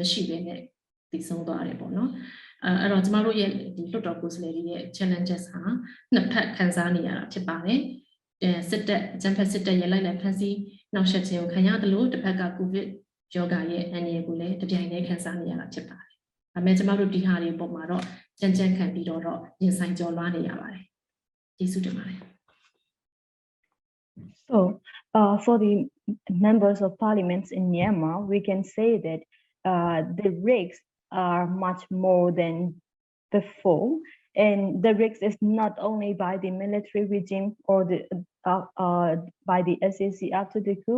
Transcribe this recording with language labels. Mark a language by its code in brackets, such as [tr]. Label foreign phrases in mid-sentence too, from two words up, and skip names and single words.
[my] မရှိဘဲနဲ့တည်ဆုံးသွားတယ်ပေါ့နော်အဲ့တော့ကျမတို့ရဲ့ဒီလွှတ်တော်ကိုယ်စားလှယ်တွေရဲ့ challenges ဟာနှစ်ဖက်ခံစားနေရတာဖြစ်ပါတယ်စစ်တပ်အကြမ်းဖက်စစ်တပ်ရဲ့လိုက်လံဖမ်းဆီးနှောက်ယှက်ခြင်းကိုခံရတယ်လို့တစ်ဖက်ကကိုဗစ်ရောဂါရဲ့အန္တရာယ်ကိုလည်းတပြိုင်တည်းခံစားနေရတာဖြစ်ပါတယ်။ဒါပေမဲ့ကျမတို့ဒီဟာတွေပုံမှာတော့ကြံ့ကြံ့ခံပြီးတော့ရင်ဆိုင်ကျော်လွှားနေရပါတယ်။ကျေးဇူးတင်ပါတယ်။ [en] So, for the members of parliaments in Myanmar, we can say that the risks are much more than before, and the risk is not only by the military regime or by the SAC after the coup.